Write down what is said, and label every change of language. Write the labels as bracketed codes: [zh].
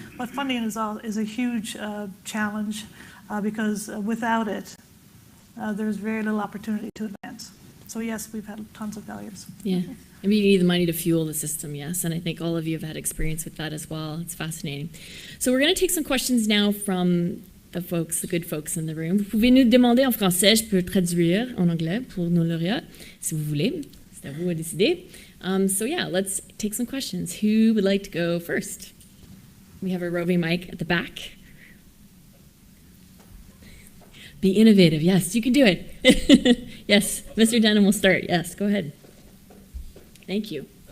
[en] But funding is a huge challenge because without it, there's very little opportunity to advance. So yes, we've had tons of failures. Yeah. I mean, you need the money to fuel the system, yes, and I think all of you have had experience with that as well. It's fascinating. So we're going to take some questions now from the folks, the good folks in the room. [fr] Vous pouvez nous demander en français, je peux traduire en anglais pour nos lauréats, si vous voulez. C'est à vous à décider. [en] So yeah, let's take some questions. Who would like to go first? We have a roving mic at the back. Be innovative. Yes, you can do it. Yes, Mr. Denham will start. Yes, go ahead. Thank you.